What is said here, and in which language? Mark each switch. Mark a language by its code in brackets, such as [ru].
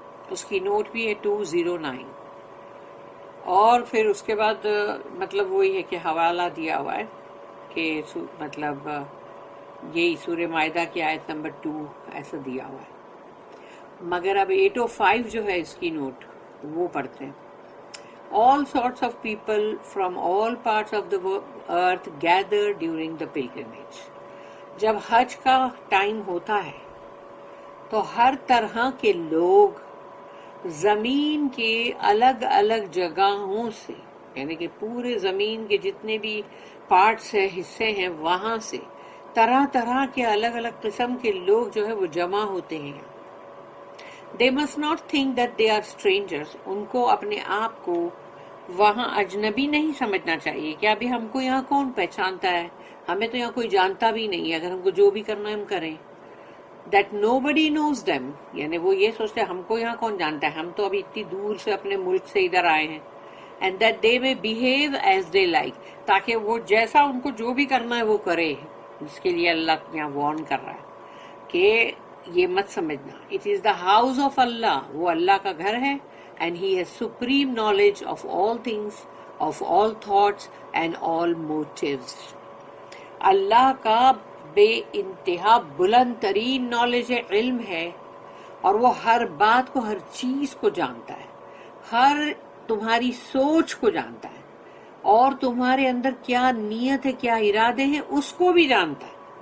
[ur] اس کی نوٹ بھی ہے 209. اور پھر اس کے بعد مطلب وہی ہے کہ حوالہ دیا ہوا ہے کہ مطلب یہی سورہ مائدہ کی آیت نمبر 2 ایسا دیا ہوا ہے. مگر اب 805 جو ہے اس کی نوٹ وہ پڑھتے ہیں. [en] All sorts of people from all parts of the earth gather during the pilgrimage. [ur] جب حج کا ٹائم ہوتا ہے تو ہر طرح کے لوگ زمین کے الگ الگ جگہوں سے، یعنی کہ پورے زمین کے جتنے بھی پارٹس ہیں، حصے ہیں، وہاں سے طرح طرح کے الگ الگ قسم کے لوگ جو ہے وہ جمع ہوتے ہیں. [en] They must not think that they are strangers. [ur] ان کو اپنے آپ کو وہاں اجنبی نہیں سمجھنا چاہیے کہ ابھی ہم کو یہاں کون پہچانتا ہے، ہمیں تو یہاں کوئی جانتا بھی نہیں ہے، اگر ہم کو جو بھی کرنا ہے ہم کریں. [en] That nobody knows them. [ur] یعنی وہ یہ سوچتے ہیں ہم کو یہاں کون جانتا ہے، ہم تو ابھی اتنی دور سے اپنے ملک سے ادھر آئے ہیں. [en] And that they may behave as they like. [ur] تاکہ وہ جیسا ان کو جو بھی کرنا ہے وہ کرے. اس کے لیے اللہ یہاں وارن کر رہا ہے کہ یہ مت سمجھنا. [en] It is the house of Allah. [ur] وہ اللہ کا گھر ہے. [en] And he has supreme knowledge of all things, of all thoughts and all motives. [ur] اللہ کا بے انتہا بلند ترین نالج علم ہے، اور وہ ہر بات کو، ہر چیز کو جانتا ہے، ہر تمہاری سوچ کو جانتا ہے، اور تمہارے اندر کیا نیت ہے، کیا ارادے ہیں، اس کو بھی جانتا ہے.